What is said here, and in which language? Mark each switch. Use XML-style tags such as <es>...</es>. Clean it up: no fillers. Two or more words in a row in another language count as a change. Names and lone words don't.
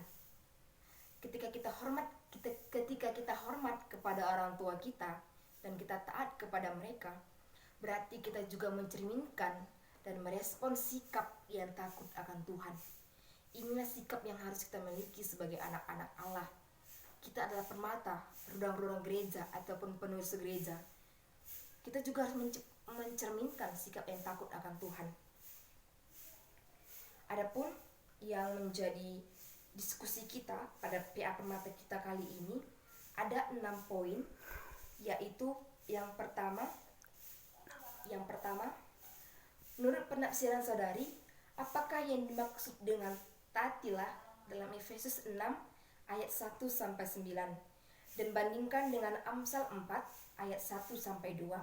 <id>Ketika kita hormat kepada orang tua kita dan kita taat kepada mereka, berarti kita juga mencerminkan dan merespon sikap yang takut akan Tuhan. Inilah sikap yang harus kita miliki sebagai anak-anak Allah. Kita adalah permata, rudang-rudang gereja ataupun penulis gereja. Kita juga harus mencerminkan sikap yang takut akan Tuhan. Adapun yang menjadi diskusi kita pada PA Permata kita kali ini ada 6 poin, yaitu yang pertama, menurut penafsiran saudari, apakah yang dimaksud dengan taatilah dalam Efesus 6 ayat 1 sampai 9 dan bandingkan dengan Amsal 4 ayat 1 sampai 2.</id>